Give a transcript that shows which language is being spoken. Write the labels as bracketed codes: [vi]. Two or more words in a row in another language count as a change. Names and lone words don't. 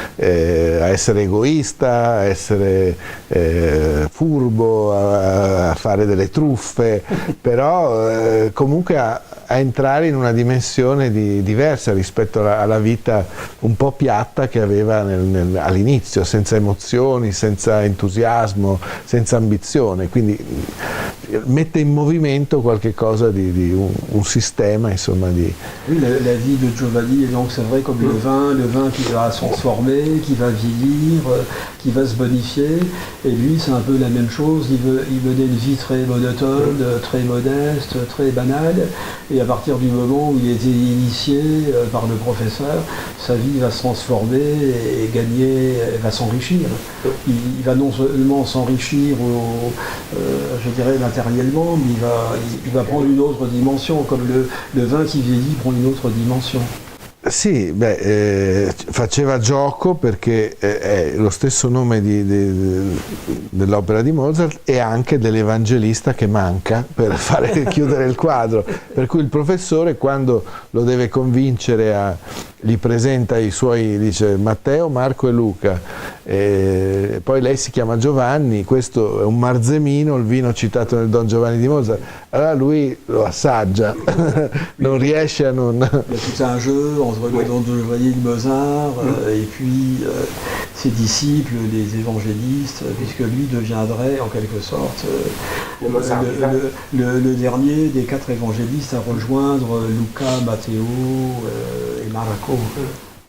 [it] egoista, a essere furbo, a fare delle truffe, però comunque a entrare in una dimensione diversa rispetto alla vita un po' piatta che aveva all'inizio, senza emozioni, senza entusiasmo, senza ambizione, quindi mette in movimento qualche cosa di un sistema, insomma. [fr] Oui, la vie de Giovanni est donc, c'est vrai, comme le vin qui va se transformer, qui va vieillir, qui va se bonifier, et lui c'est un peu la même chose, il menait une vie très monotone, très modeste, très banale, et à partir du moment où il était initié par le professeur, sa vie va se transformer et gagner, va s'enrichir. Il va non seulement s'enrichir, je dirais matériellement, mais il va prendre une autre dimension, comme le vin qui vieillit prend une autre dimension. [it] Sì, faceva gioco perché è lo stesso nome dell'opera di Mozart e anche dell'evangelista che manca per chiudere il quadro, per cui il professore, quando lo deve convincere, gli presenta i suoi, dice Matteo, Marco e Luca, e poi lei si chiama Giovanni, questo è un marzemino, il vino citato nel Don Giovanni di Mozart, allora lui lo assaggia, non riesce a non... [fr] C'est un jeu entre le Don Giovanni de Mozart et puis ses disciples, les évangélistes, puisque lui deviendrait en quelque sorte le dernier des 4 évangélistes à rejoindre Luca, Matteo et Marco.